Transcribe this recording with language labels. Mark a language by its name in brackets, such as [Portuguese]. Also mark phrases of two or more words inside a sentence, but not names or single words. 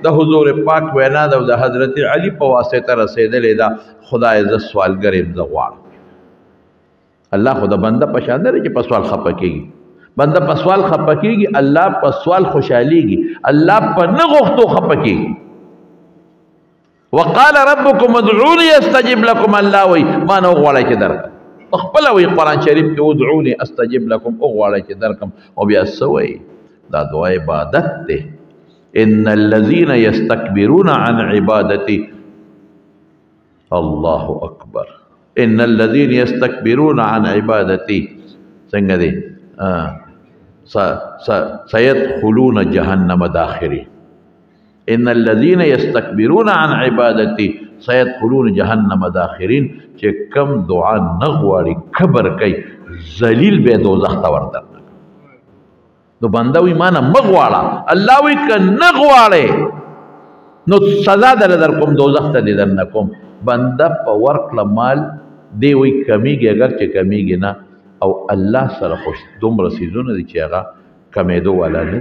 [Pashto] د حضور پاک وینا ده او د حضرت علی په واسطه رسېدلې ده خدای زه سوالګر یم زه غواړم. الله خو د بنده په شان دی چې په سوال خفه کېږي. بنده په سوال خفه کېږي، الله په سوال خوشحالېږي. الله په نه غوښتو خفه کېږي. [Arabic] وقال ربكم ادعوني استجب لكم. [Pashto] الله وی ما نه غواړی چې درکم. خپل وی قرآن شریف کې [Arabic] ادعوني استجب لكم [Pashto] غواړی چې درکم. او بیا سوی دا دعا عبادت ده. [Arabic] ان الذين يستكبرون عن عبادتي الله اکبر. ان الذين يستكبرون عن عبادتي [Pashto] څنګه دي [Arabic] سيدخلون جهنم داخرين. ان الذين يستكبرون عن عبادتي سيدخلون جهنم داخرين. [Pashto] چې کم دعا نه غواړي کبر کوي ذلیل به دوزخ ته ورته. نو بنده وی ما نه مه غواړه، الله وی که نه غواړې نو سزا در کوم دوزخ ته دې درنه کوم. بنده په ورکړه مال دی وی کمیږي اگر چې کمیږي نه او الله سره خوش دومره څیزونه دي چې هغه کمیدو والا نه.